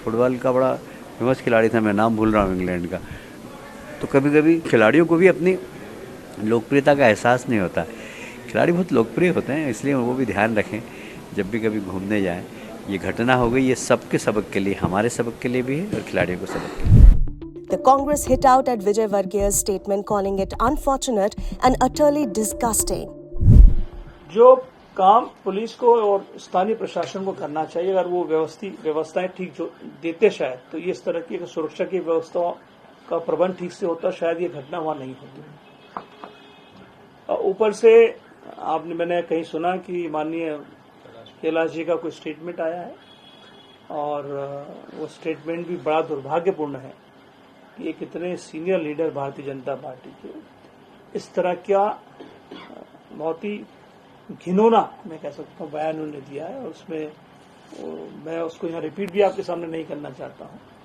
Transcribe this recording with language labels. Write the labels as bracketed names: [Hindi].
[Hindi] Football का बड़ा famous खिलाड़ी था, मैं नाम भूल रहा हूँ इंग्लैंड का। तो कभी कभी खिलाड़ियों को भी अपनी लोकप्रियता का एहसास नहीं होता। खिलाड़ी बहुत लोकप्रिय होते हैं, इसलिए वो भी ध्यान रखें जब भी कभी घूमने जाएं। ये घटना हो गई, ये सबके सबक के लिए, हमारे सबक के लिए भी है और खिलाड़ियों को सबक के लिए। [English] The Congress hit out at Vijayvargiya's statement, calling it unfortunate and utterly disgusting. [Hindi] जो काम पुलिस को और स्थानीय प्रशासन को करना चाहिए, अगर वो व्यवस्थाएं ठीक जो देते शायद, तो ये इस तरह की सुरक्षा की व्यवस्था का प्रबंध ठीक से होता, शायद ये घटना वहां नहीं होती। ऊपर से मैंने कहीं सुना कि माननीय कैलाश जी का कोई स्टेटमेंट आया है और वो स्टेटमेंट भी बड़ा दुर्भाग्यपूर्ण है कि एक इतने senior leader Bharatiya Janata party के इस तरह का बहुत ही घिनौना, मैं कह सकता हूँ, बयान उन्होंने दिया है और उसमें मैं उसको यहाँ रिपीट भी आपके सामने नहीं करना चाहता हूँ।